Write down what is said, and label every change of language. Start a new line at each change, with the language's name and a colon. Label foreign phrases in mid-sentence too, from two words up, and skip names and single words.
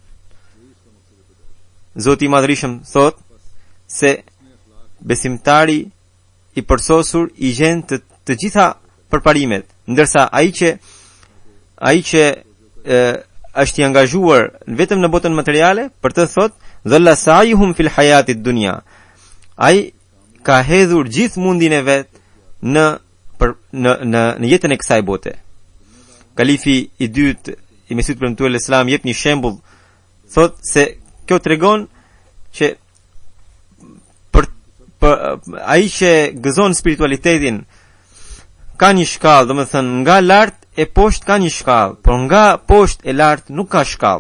Albanian: Zoti i Madhërisëm thot se besimtari i përsosur i gjen të gjitha përparimet, ndërsa ai që është i angazhuar vetëm në botën materiale, për të thot
Arabic: ضل سعيهم في الحياة الدنيا.
Albanian: Ai ka hedhur gjithë mundin e vet në jetën e kësaj bote. Kalifi i dytë i Mesihut premtuar Islam jep një shembull, thot se kjo tregon që ai që gëzon spiritualitetin ka një shkallë, domethënë nga lart e poshtë ka një shkallë, por nga poshtë e lart nuk ka shkallë.